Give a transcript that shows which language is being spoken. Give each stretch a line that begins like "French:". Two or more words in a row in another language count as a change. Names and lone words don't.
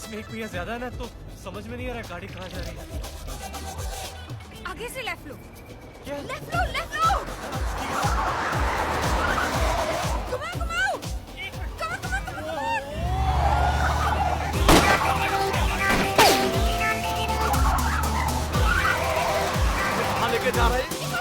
Hindi: रुपया ज्यादा है ना, तो समझ में नहीं आ रहा गाड़ी कहाँ जा रही है। आगे से लेफ्ट लो। क्या? लेफ्ट लो, लेफ्ट लो। घुमाओ, घुमाओ।
English: Come on, come on, come on, come on.
Hindi: कहाँ लेके जा रहे हैं?